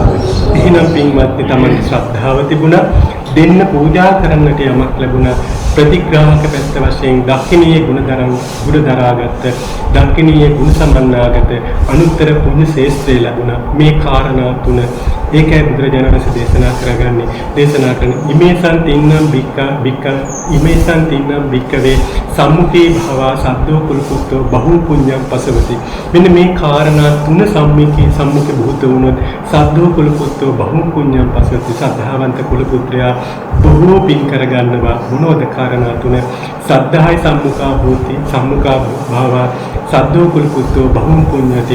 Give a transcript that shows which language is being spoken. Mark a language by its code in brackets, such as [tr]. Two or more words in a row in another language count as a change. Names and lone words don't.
[si] එහෙනම් පින්වත්නි, තමන්ගේ ශ්‍රද්ධාව තිබුණා, දෙන්න පූජා කරන්නට යමක් ලැබුණා, ප්‍රතිග්‍රාහක පැත්ත වශයෙන් දක්ෂිනීය ගුණ දරාගත්ත, දක්ෂිනීය ගුණ සම්මන්නාගත අනුත්තර පුණ්‍ය ශේස්ත්‍රය ලැබුණා. මේ කාරණා තුන ඒකයි බුදුරජාණන් වහන්සේ දේශනා කරන [pi] ඉමේසං තින්නම් භික්කවේ සම්මුඛී භව සද්දෝ කුලපුත්තෝ බහු පුඤ්ඤං පසවති. [si] මෙන්න මේ කාරණා තුන සම්මුඛ භූත වුණොත් [pi] සද්දෝ කුලපුත්තෝ බහු පුඤ්ඤං පසවති. [si] සද්ධාවන්ත කුලපුත්‍රයා බොහෝ පින් කරගන්නවා. මොනවද කාරණා තුන? [pi] සද්ධායි සම්මුඛා භව සද්දෝ කුලපුත්තෝ බහු පුඤ්ඤති.